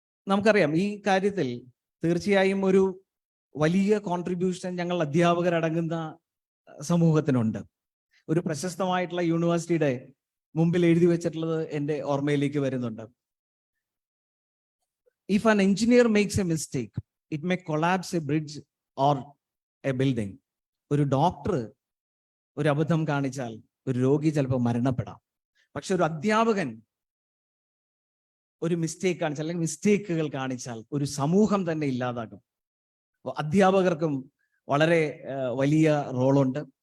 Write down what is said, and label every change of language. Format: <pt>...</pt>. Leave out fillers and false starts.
<ml>നമുക്കറിയാം ഈ കാര്യത്തിൽ തീർച്ചയായും ഒരു വലിയ കോൺട്രിബ്യൂഷൻ ഞങ്ങൾ അധ്യാപകരടങ്ങുന്ന സമൂഹത്തിനുണ്ട്. ഒരു പ്രശസ്തമായിട്ടുള്ള യൂണിവേഴ്സിറ്റിയുടെ മുമ്പിൽ എഴുതി വെച്ചിട്ടുള്ളത് എൻ്റെ ഓർമ്മയിലേക്ക് വരുന്നുണ്ട്.</ml> <en>If an engineer makes a mistake, it may collapse a bridge or a building.</en> <ml>ഒരു ഡോക്ടർ ഒരു അബദ്ധം കാണിച്ചാൽ ഒരു രോഗി ചിലപ്പോൾ മരണപ്പെടാം. പക്ഷെ ഒരു അധ്യാപകൻ ഒരു മിസ്റ്റേക്ക് കാണിച്ചാൽ, അല്ലെങ്കിൽ മിസ്റ്റേക്കുകൾ കാണിച്ചാൽ ഒരു സമൂഹം തന്നെ ഇല്ലാതാകും. അപ്പോൾ അധ്യാപകർക്കും വളരെ വലിയ റോളുണ്ട്.</ml>